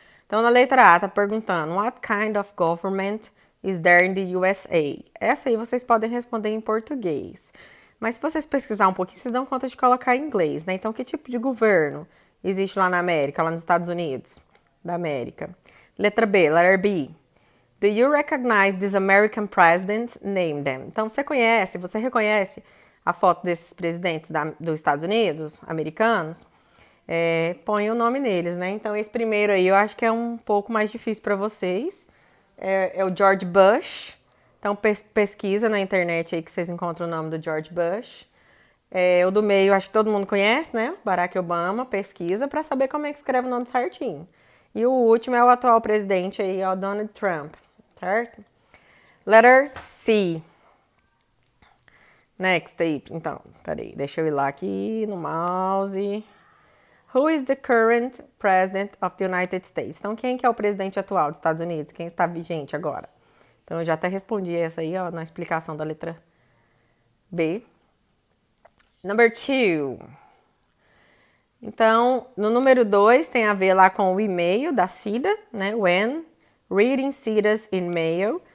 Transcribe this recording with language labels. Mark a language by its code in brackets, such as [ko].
[pt] Então na letra A tá perguntando: [en] What kind of government is there in the USA? [pt] Essa aí vocês podem responder em português. Mas se vocês pesquisar um pouquinho, vocês dão conta de colocar em inglês, né? Então, que tipo de governo existe lá na América, lá nos Estados Unidos da América? Letra B, [en] letter B. Do you recognize these American presidents? Name them. [pt] Então, você reconhece a foto desses presidentes dos Estados Unidos, americanos? Põe o nome neles, né? Então, esse primeiro aí eu acho que é um pouco mais difícil para vocês. É o George Bush. Então, pesquisa na internet aí que vocês encontram o nome do George Bush. O do meio, acho que todo mundo conhece, né? Barack Obama, pesquisa para saber como é que escreve o nome certinho. E o último é o atual presidente aí, é o Donald Trump, certo? [en] Letter C. Next [pt] aí, então, peraí, deixa eu ir lá aqui no mouse. [en] Who is the current president of the United States? [pt] Então, quem que é o presidente atual dos Estados Unidos? Quem está vigente agora? Então, eu já até respondi essa aí, ó, na explicação da letra B. [en] Number 2. [pt] Então, no número 2 tem a ver lá com o e-mail da Cida, né? [en] When reading Cida's email.